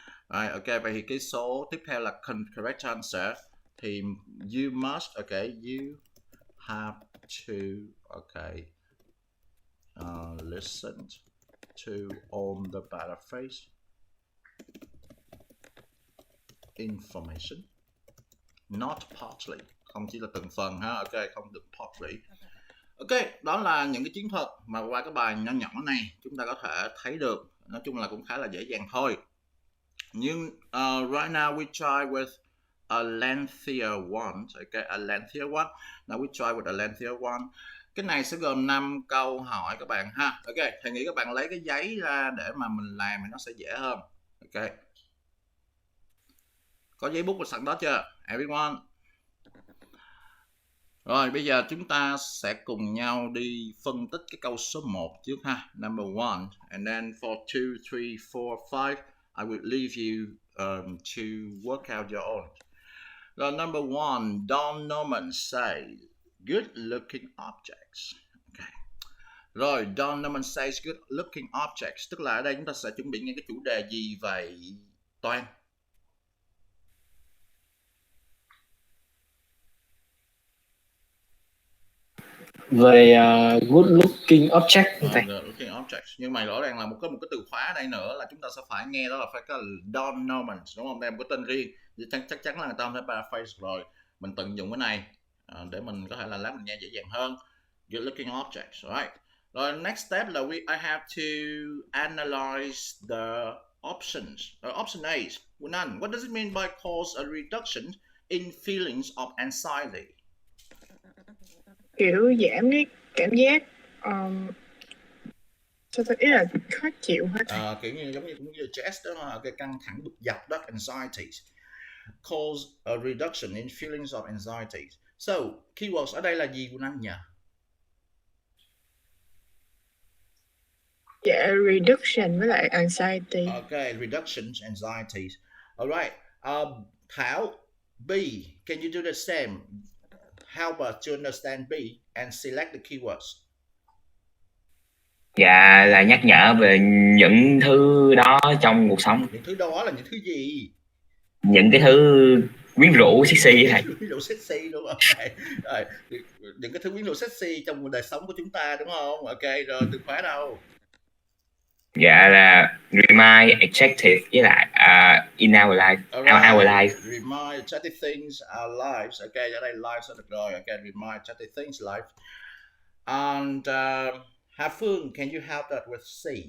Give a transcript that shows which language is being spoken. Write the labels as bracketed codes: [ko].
[en] Right, ok, [vi] vậy thì cái số tiếp theo là [en] correct answer thì you must, okay, you have to, okay, listen to all the paraphrase information, not partly, [vi] không chỉ là từng phần ha, [en] ok, [vi] không được [en] partly. [vi] Ok, đó là những cái chiến thuật mà qua cái bài nhỏ nhỏ này chúng ta có thể thấy được. Nói chung là cũng khá là dễ dàng thôi. Nhưng [en] right now we try with a lengthier one. Okay, a lengthier one. Now we try with a lengthier one. [vi] Cái này sẽ gồm 5 câu hỏi các bạn ha. Ok, thầy nghĩ các bạn lấy cái giấy ra để mà mình làm thì nó sẽ dễ hơn. Ok. Có giấy bút và sẵn đó chưa? [en] Everyone. [vi] Rồi, bây giờ chúng ta sẽ cùng nhau đi phân tích cái câu số 1 trước ha. [en] Number 1. And then for 2, 3, 4, 5, I will leave you to work out your own. [vi] Rồi, number 1. [en] Don Norman says, good looking objects. Okay. [vi] Rồi, [en] Don Norman says good looking objects. [vi] Tức là ở đây chúng ta sẽ chuẩn bị nghe cái chủ đề gì vậy Toan? Về [en] good looking object. Good looking objects. [vi] Nhưng mà rõ ràng là một cái từ khóa ở đây nữa là chúng ta sẽ phải nghe, đó là phải có Don Norman, đúng không? Đây một cái tên riêng. Chắc chắn là người ta không thể paraphrase rồi. Mình tận dụng cái này để mình có thể là lát mình nghe dễ dàng hơn. [en] Good looking objects, right? [vi] Rồi [en] next step là I have to analyze the options. Option A, none. What does it mean by cause a reduction in feelings of anxiety? [vi] Kiểu giảm cái cảm giác ý là khó chịu hả? Kiểu như giống như stress đó, cái căng thẳng bực dọc đó, anxiety. [en] Cause a reduction in feelings of anxiety. [vi] So, keywords ở đây là gì của anh nhỉ? [en] Yeah, reduction [vi] với lại [en] anxiety. Okay, reduction anxiety. All right. Thảo, B, can you do the same? Help us to understand B and select the keywords. [vi] Dạ, là nhắc nhở về những thứ đó trong cuộc sống. Những thứ đó là những thứ gì? Những cái thứ quyến rũ sexy thầy. Quyến rũ sexy đúng không? Rồi, những cái thứ quyến rũ sexy trong đời sống của chúng ta đúng không? Ok, rồi từ khóa đâu? Dạ là [en] remind adjective [vi] với lại [en] in our life. Our life. Remind chatty things our lives. Ok, [vi] ở đây [en] lives [vi] được rồi. [en] Ok, remind chatty things life. And Hà Phương, can you help that with C?